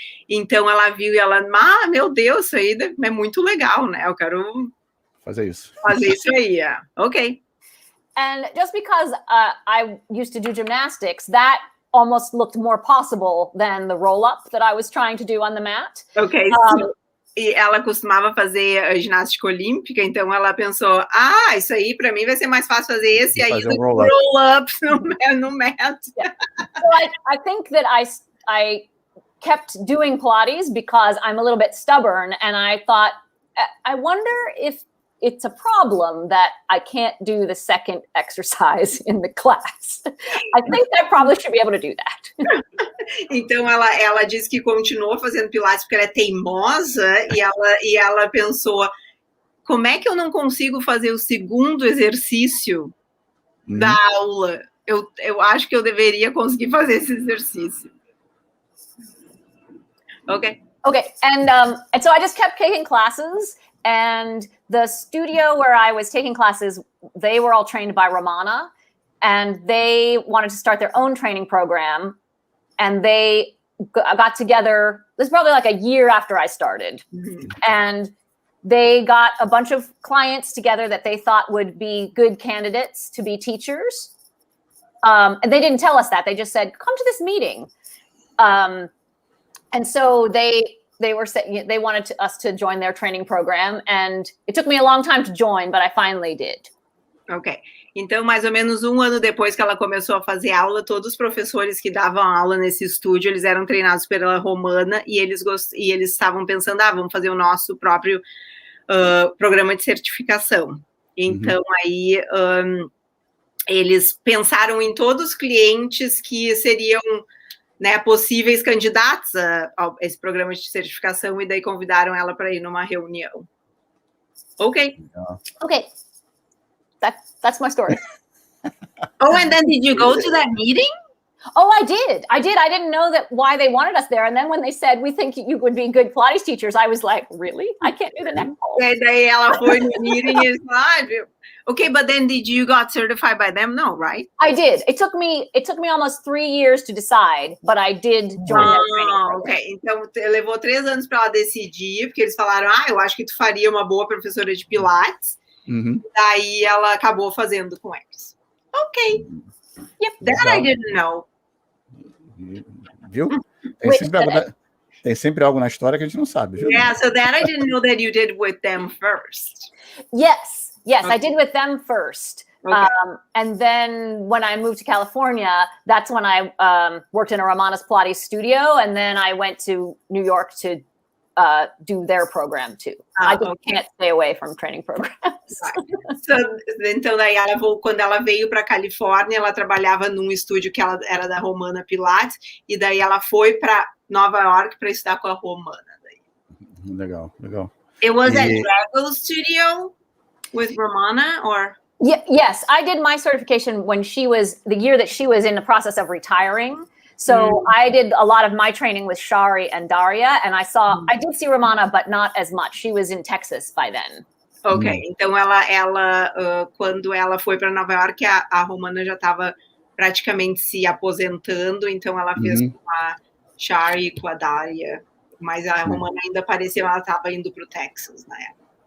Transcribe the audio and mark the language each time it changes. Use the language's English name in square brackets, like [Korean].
[Portuguese] Então ela viu e ela, meu Deus, isso aí é muito legal, né? Eu quero fazer isso aí, ok. [English] And just because I used to do gymnastics, that almost looked more possible than the roll-up that I was trying to do on the mat. Okay. [Portuguese] E ela costumava fazer ginástica olímpica, então ela pensou, isso aí para mim vai ser mais fácil fazer esse aí do roll-up no mat. [English] So I think that I kept doing Pilates because I'm a little bit stubborn, and I thought I wonder if it's a problem that I can't do the second exercise in the class. I think I probably should be able to do that. [Portuguese] Então, ela diz que continuou fazendo Pilates porque ela é teimosa e ela pensou, como é que eu não consigo fazer o segundo exercício da aula? Eu acho que eu deveria conseguir fazer esse exercício. [English] Okay, and so I just kept taking classes, and the studio where I was taking classes, they were all trained by Ramana, and they wanted to start their own training program, and they got together. This is probably like a year after I started, and they got a bunch of clients together that they thought would be good candidates to be teachers. And they didn't tell us that. They just said, come to this meeting. And so they wanted us to join their training program. And it took me a long time to join, but I finally did. Ok. [Portuguese] Então, mais ou menos um ano depois que ela começou a fazer aula, todos os professores que davam aula nesse estúdio, eles eram treinados pela Romana e eles estavam pensando, vamos fazer o nosso próprio programa de certificação. Então, aí eles pensaram em todos os clientes que seriam, né, possíveis candidatos a esse programa de certificação e daí convidaram ela para ir numa reunião. [English] Ok. Okay. That's my story. Oh, and then did you go to that meeting? Oh, I did. I didn't know why they wanted us there. And then when they said, we think you would be good Pilates teachers, I was like, really? I can't do the neck pole. [Portuguese] E daí ela foi no meeting e eles falaram, [English] okay, but then did you got certified by them? No, right? I did. It took me almost 3 years to decide, but I did join their training program. Ok. [Portuguese] Então, levou 3 anos para ela decidir, porque eles falaram, eu acho que tu faria uma boa professora de Pilates. Daí ela acabou fazendo com eles. [English] Ok. Yep, that I didn't know. [Portuguese] Viu? Tem sempre algo na história que a gente não sabe. Viu? [English] Yeah, so that I didn't know that you did with them first. Yes, okay. I did with them first. Okay. And then when I moved to California, that's when I worked in a Ramana's Pilates studio, and then I went to New York to do their program too. I just can't stay away from training programs. [Portuguese] Então, daí quando ela veio para Califórnia, ela trabalhava num estúdio que ela era da Romana Pilates, e daí ela foi para Nova York para estudar com a Romana. Daí. Legal. [English] It was at Drago Studio with Romana, or? Yes, I did my certification when the year that she was in the process of retiring. So I did a lot of my training with Shari and Daria, and I did see Romana, but not as much. She was in Texas by then. [Portuguese] Ok, então ela quando ela foi para Nova York, a Romana já estava praticamente se aposentando, então ela fez com a Shari e com a Daria, mas a Romana ainda pareceu, ela estava indo para o Texas na época.